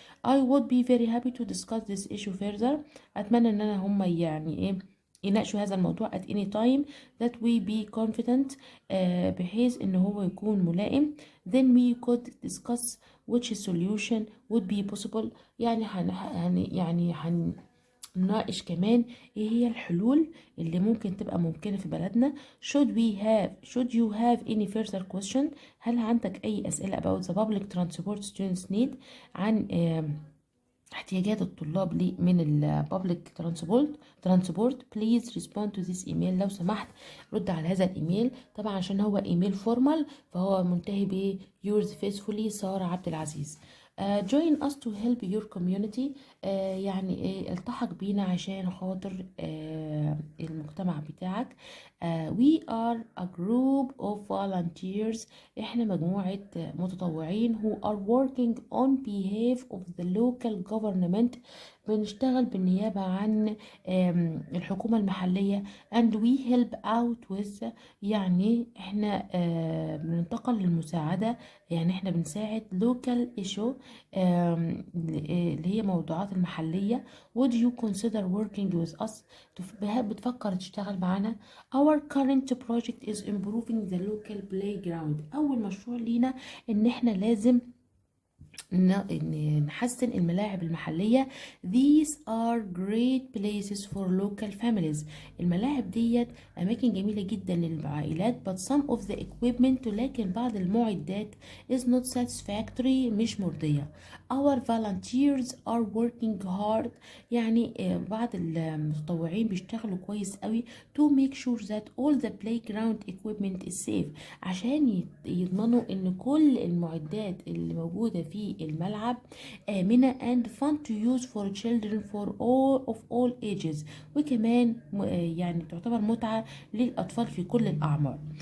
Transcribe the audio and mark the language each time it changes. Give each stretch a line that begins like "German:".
English: I would be very happy to discuss this issue further.
Arabic: أتمنى إن هم يعني إيه يناقشوا هذا الموضوع
English: at any time that we be confident
Arabic: بحيث إن هو يكون ملائم.
English: Then we could discuss which solution would be possible.
Arabic: يعني نناقش كمان ايه هي الحلول اللي ممكن تبقى ممكنة في بلدنا.
English: should you have any further question؟
Arabic: هل عندك اي اسئلة
English: about the public transport students need
Arabic: عن احتياجات الطلاب من ال
English: public transport please respond to this email.
Arabic: لو سمحت رد على هذا الايميل. طبعا عشان هو ايميل فورمال فهو منتهي ب
English: yours faithfully
Arabic: سارة عبد العزيز.
English: join us to help your community.
Arabic: يعني التحق بينا عشان خاطر المجتمع بتاعك.
English: we are a group of volunteers.
Arabic: احنا مجموعة متطوعين
English: who are working on behalf of the local government.
Arabic: بنشتغل بالنيابة عن الحكومة المحلية
English: and we help out with
Arabic: يعني احنا بننتقل للمساعدة يعني احنا بنساعد
English: local issue
Arabic: اللي هي موضوعات المحلية.
English: would you consider working with us؟
Arabic: بتفكر تشتغل معنا.
English: our current project is improving the local playground.
Arabic: أول مشروع لينا إن احنا لازم نحسن الملاعب المحلية.
English: these are great places for local families.
Arabic: الملاعب ديت أماكن جميلة جدا للعائلات
English: but some of the equipment
Arabic: لكن بعض المعدات
English: is not satisfactory
Arabic: مش مرضية.
English: our volunteers are working hard.
Arabic: يعني بعض المتطوعين بيشتغلوا كويس قوي
English: to make sure that all the playground equipment is safe
Arabic: عشان يضمنوا ان كل المعدات اللي موجودة في الملعب آمنة
English: and fun to use for children for all ages.
Arabic: وكمان يعني تعتبر متعة للأطفال في كل الأعمار.